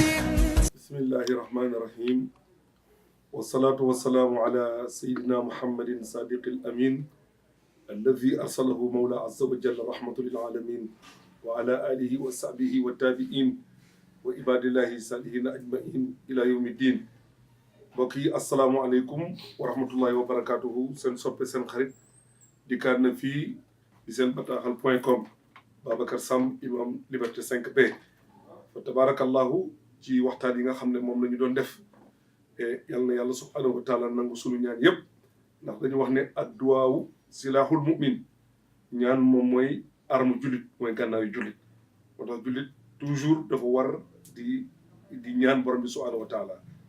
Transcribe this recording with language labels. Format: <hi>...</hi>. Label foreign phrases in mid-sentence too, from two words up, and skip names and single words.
<ar>بسم الله الرحمن الرحيم والصلاة والسلام على سيدنا محمد صادق الأمين الذي أرسله مولى عز وجل رحمة للعالمين وعلى آله وصحبه والتابعين وعباد الله الصالحين أجمعين إلى يوم الدين.</ar> <wo>mbokk yi</wo> <ar>السلام عليكم ورحمة الله وبركاته</ar> <wo>seen soppe seen xarit dikkaat na fii di seen bataaxal.com Babacar Samb imam Liberté 5B</wo> <ar>فتبارك الله</ar> <wo>ci waxtaan yi nga xam ne moom la ñu doon def yal na yàlla</wo> <ar>سبحانه وتعالى</ar> <wo>nangu sunu ñaan yëpp ndax dañu wax ne</wo> <ar>الدعاء سلاح المؤمن</ar> <wo>ñaan moom mooy arme jullit mooy gànnaayu jullit moo tax jullit toujours dafa war di ñaan borom bi</wo> <ar>سبحانه وتعالى.</ar>